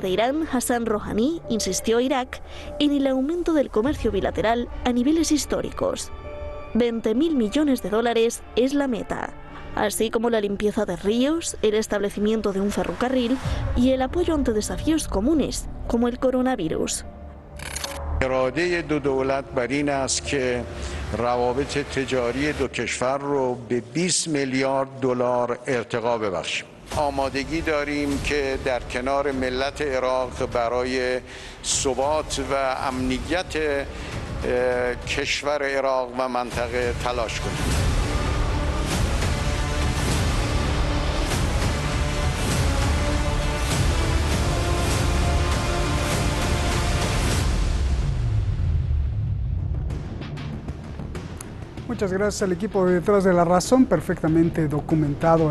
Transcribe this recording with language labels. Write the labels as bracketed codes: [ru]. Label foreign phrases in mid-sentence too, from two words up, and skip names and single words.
[es] de Irán, Hassan Rouhani, insistió a Irak en el aumento del comercio bilateral a niveles históricos. 20.000 millones de dólares es la meta, así como la limpieza de ríos, el establecimiento de un ferrocarril y el apoyo ante desafíos comunes, como el coronavirus. [fa] اراده دو دولت بر این است که روابط تجاری دو کشور رو به 20 میلیارد دلار ارتقا ببخشیم. آمادگی داریم که در کنار ملت عراق برای ثبات و امنیت کشور عراق و منطقه تلاش کنیم. [es] Muchas gracias al equipo de Detrás de la Razón, perfectamente documentado.